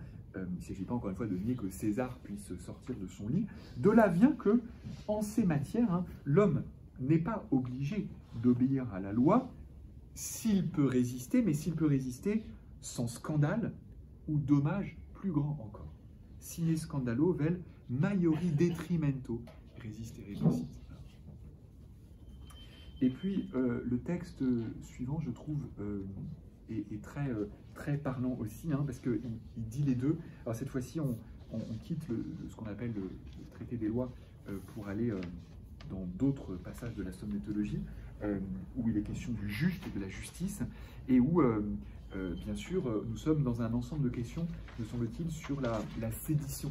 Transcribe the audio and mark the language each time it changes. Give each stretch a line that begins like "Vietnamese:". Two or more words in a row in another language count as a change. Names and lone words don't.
French: Il ne s'agit pas encore une fois de nier que César puisse sortir de son lit. De là vient que, en ces matières, hein, l'homme n'est pas obligé d'obéir à la loi s'il peut résister, mais s'il peut résister sans scandale ou dommage plus grand encore.
Latin: Sine scandalo vel maiori detrimento resistere possit.
French: Et puis, le texte suivant, je trouve, est très parlant aussi, hein, parce qu'il dit les deux. Alors cette fois-ci, on quitte ce qu'on appelle le traité des lois pour aller dans d'autres passages de la somnétologie, où il est question du juste et de la justice, et où, bien sûr, nous sommes dans un ensemble de questions, me semble-t-il, sur la sédition.